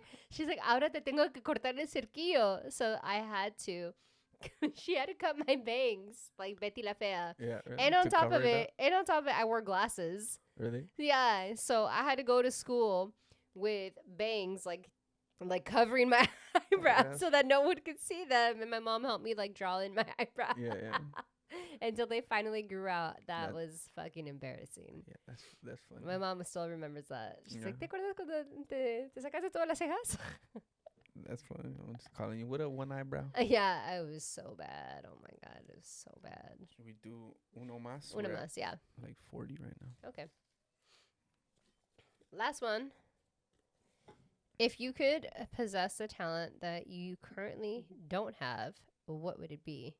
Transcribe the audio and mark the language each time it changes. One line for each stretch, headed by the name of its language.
English: She's like,
Spanish: ahora te tengo que cortar el cerquillo.
English: So I had to. She had to cut my bangs like Betty la Fea. Yeah. And on top of it, I wore glasses. Really? Yeah, so I had to go to school with bangs like covering my eyebrows so that no one could see them. And my mom helped me like draw in my eyebrows. Yeah. Until they finally grew out. That was fucking embarrassing. Yeah, that's funny. My mom still remembers that. She's like, Yeah.
Spanish: ¿te acuerdas cuando te sacaste todas las cejas?
English: That's funny. I'm just calling you. What up, one eyebrow? Yeah, I was so bad. Oh my God, it was so bad. Should we do
Spanish: uno más? Una
English: We're at
Spanish: más,
English: yeah. like 40 right now. Okay. Last one. If you could possess a talent that you currently don't have, what would it be?